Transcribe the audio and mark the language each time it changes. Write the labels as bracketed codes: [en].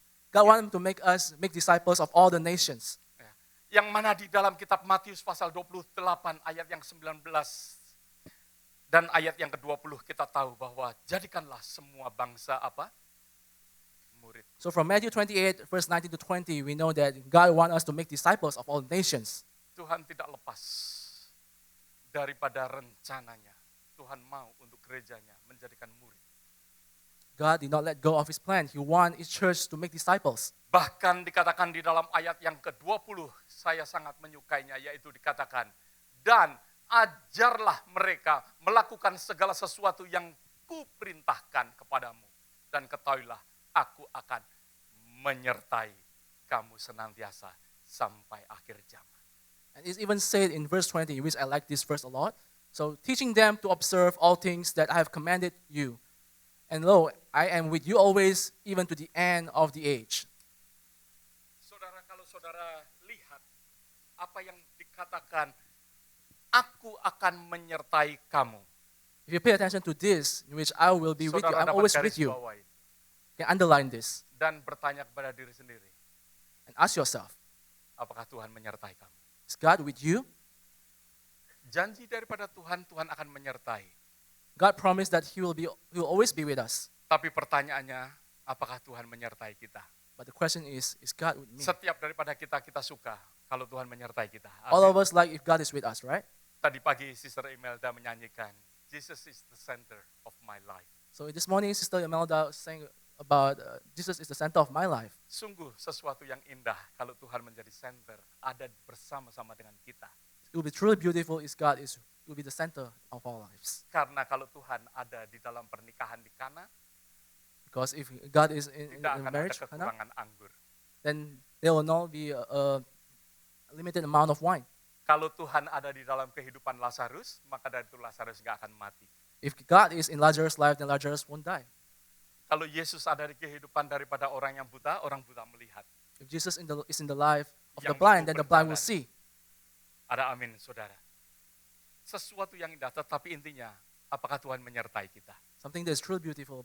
[en] God wants to make us make disciples of all the nations. [id] Yang mana di dalam kitab Matius pasal 28 ayat yang 19 dan ayat yang ke-20 kita tahu bahwa jadikanlah semua bangsa apa? Murid. [en] So from Matthew 28, verse 19 to 20, we know that God wants us to make disciples of all nations. [id] Tuhan tidak lepas daripada rencananya. Tuhan mau untuk gerejanya menjadikan murid. [en] God did not let go of his plan. He wants his church to make disciples. [id] Bahkan dikatakan di dalam ayat yang ke-20, saya sangat menyukainya, yaitu dikatakan, dan ajarlah mereka melakukan segala sesuatu yang kuperintahkan kepadamu. Dan ketahuilah, aku akan menyertai kamu senantiasa sampai akhir zaman. [en] And it's even said in verse 20, which I like this verse a lot. So teaching them to observe all things that I have commanded you. And lo, I am with you always, even to the end of the age. [id] Saudara, kalau saudara lihat apa yang dikatakan, aku akan menyertai kamu. [en] If you pay attention to this, in which I will be with you, [id] Saudara [en] I'm [id] dapat [en] always [id] garis [en] with you. [id] bawahi [en] You can underline this [id] dan bertanya kepada diri sendiri, [en] and ask yourself, [id] apakah Tuhan menyertai kamu? [en] is God with you? [id] Janji daripada Tuhan, Tuhan akan menyertai. [en] God promised that he will always be with us. [id] Tapi pertanyaannya, apakah Tuhan menyertai kita? [en] But the question is God with me? [id] Setiap daripada kita suka kalau Tuhan menyertai kita. [en] All [id] Amin. [en] of us like if God is with us, right? [id] Tadi pagi Sister Imelda menyanyikan, [en] Jesus is the center of my life. So this morning, Sister Imelda was saying about Jesus is the center of my life. [id] Sungguh sesuatu yang indah kalau Tuhan menjadi center, ada bersama-sama dengan kita. [en] It will be truly beautiful if God will be the center of our lives. [id] Karena kalau Tuhan ada di dalam pernikahan di Kana, [en] Because if God is in [id] tidak akan ada [en] marriage, [id] kekurangan anggur. [en] then there will not be a limited amount of wine. [id] Kalau Tuhan ada di dalam kehidupan Lazarus, maka dari itu Lazarus nggak akan mati. [en] If God is in Lazarus' life, then Lazarus won't die. [id] Kalau Yesus ada di kehidupan daripada orang buta melihat. [en] If Jesus is in the life of the [id] Yang [en] blind, [id] mampu [en] then the blind will [id] berjalan. [en] see. [id] Ada amin, saudara. Sesuatu yang indah, tetapi intinya, apakah Tuhan menyertai kita? [en] Something that is truly beautiful.